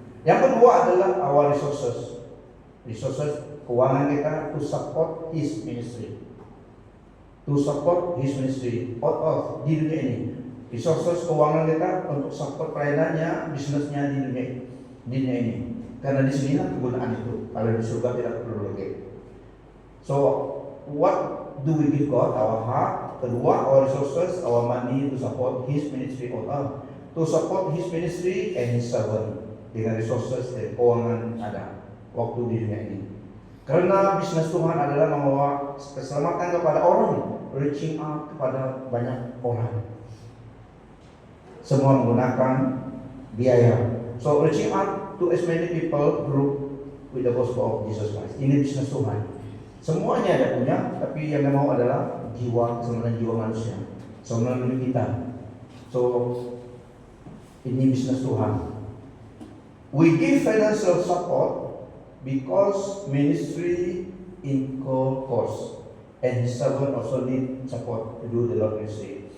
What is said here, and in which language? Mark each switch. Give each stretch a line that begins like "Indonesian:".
Indonesian: Yang kedua adalah
English: our resources. Resources,
Indonesian: keuangan kita
English: to support His ministry. To support His ministry out of
Indonesian: di dunia ini. Resources, keuangan kita untuk support pelayanannya, bisnisnya di dunia ini. Karena di sinilah kegunaan itu. Kalau di surga tidak perlu lagi.
English: So what do we give God? Our heart. Kedua, our resources, our money to support His ministry on earth. To support His ministry and His servant.
Indonesian: Dengan resources dan keuangan ada waktu di dunia ini. Karena bisnis Tuhan adalah membawa keselamatan kepada orang,
English: reaching out
Indonesian: kepada banyak orang. Semua menggunakan biaya.
English: So reaching out to as many people group with the gospel of Jesus Christ.
Indonesian: Ini bisnis Tuhan. Semuanya ada punya, tapi yang dia mau adalah jiwa, keselamatan jiwa manusia, keselamatan kita. So ini bisnis Tuhan.
English: We give financial support because ministry incur cost, and His servant also need support to do the Lord ministry.